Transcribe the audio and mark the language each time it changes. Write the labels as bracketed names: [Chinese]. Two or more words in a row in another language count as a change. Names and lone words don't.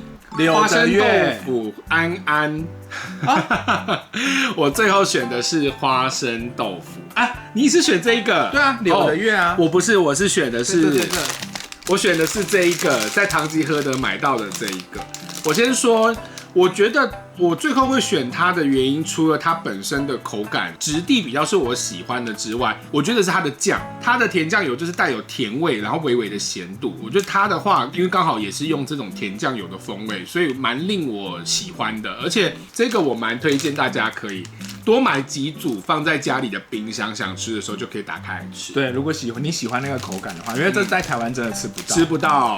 [Chinese] 花生豆腐安安，我最後選的是花生豆腐啊！你是選這一個？對啊，柳的月啊，我不是，我是選的是，對，我選的是這一個，在唐吉訶德買到的這一個。我先說，我覺得我最後會選它的原因，除了它本身的口感質地比較是我喜歡的之外，我覺得是它的醬，它的甜醬油就是帶有甜味，然後微微的鹹度。我覺得它的話，因為剛好也是用這種甜醬油的風味，所以蠻令我喜歡的。而且這個我蠻推薦大家可以多買幾組放在家裡的冰箱，想吃的時候就可以打開來吃。對，如果你喜歡那個口感的話，因為這在台灣真的吃不到。